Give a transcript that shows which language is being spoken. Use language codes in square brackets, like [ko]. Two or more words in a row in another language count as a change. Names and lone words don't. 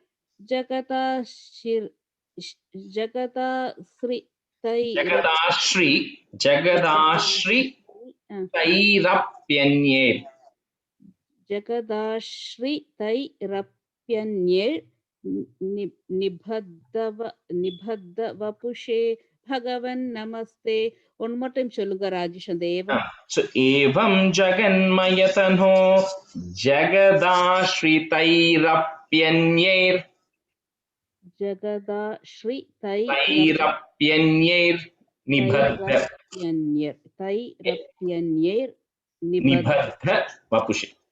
[sa] जगदाश्री तैरप्यन्यैर् निबद्धवपुषे भगवन् नमस्ते. [en] One more time [ta] சொல்லுங்க ராஜேஷ் அந்த ஏவம். [sa] So एवं जगन्मयतनो जगदाश्रितैरप्यन्यैर् जगदाश्रितैरप्यन्यैर् निबद्ध वपुषे